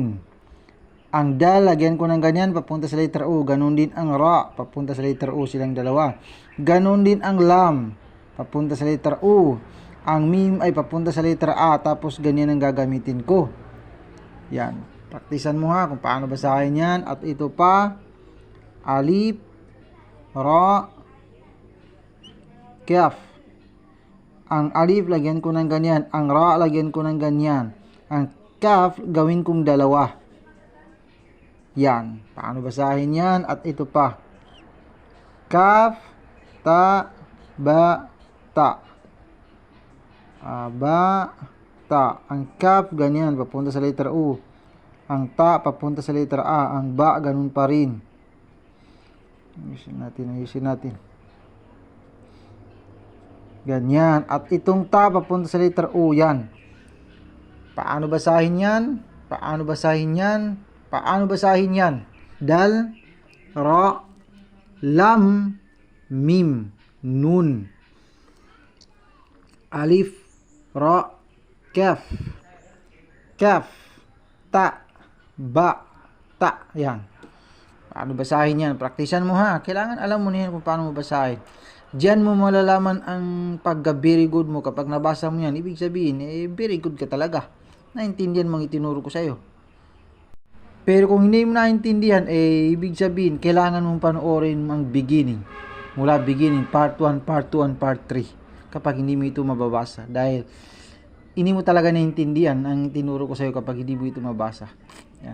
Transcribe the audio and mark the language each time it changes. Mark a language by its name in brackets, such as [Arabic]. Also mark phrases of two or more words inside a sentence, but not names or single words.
[Filipino] Ang dal, lagyan ko ng ganyan, papunta sa letter O. Ganon din ang ra, papunta sa letter O, silang dalawa. Ganon din ang lam, papunta sa letter O. Ang mim ay papunta sa letter A, tapos ganyan ang gagamitin ko. Yan. Praktisan mo kung paano basahin yan. At ito pa, [Arabic] ألف، راء، كاف. [Filipino] Ang alif, lagyan ko ng ganyan. Ang ra, lagyan ko ng ganyan. Ang kaf, gawin kong dalawa. Yan. Paano basahin yan? At ito pa, [Arabic] كاف، تاء، باء، تاء. باء، تاء. [Filipino] Ang kaf, ganyan, papunta sa letter U. Ang ta, papunta sa letter A. Ang ba, ganun pa rin. Ayusin natin. Ganyan. At itong ta, papunta sa letter U. Yan. Paano basahin yan? Paano basahin yan? Paano basahin yan? [Arabic] دال، راء، لام، ميم، نون. ألف، راء، كاف. كاف، تاء، باء، تاء. [Filipino] Yan. Paano basahin yan? Praktisan mo Kailangan alam mo na yan kung paano mo basahin. Diyan mo malalaman ang pagka- [English] very good [Filipino] mo. Kapag nabasa mo yan, ibig sabihin, [English] very good [Filipino] ka talaga. Naintindihan mo ang itinuro ko sa'yo. Pero kung hindi mo naintindihan, ibig sabihin, kailangan mong panoorin ang beginning. [English] Mula beginning, part 1, part 2, and part 3. [Filipino] Kapag hindi mo ito mababasa. Dahil, hindi mo talaga naintindihan ang tinuro ko sa'yo kapag hindi mo ito mabasa.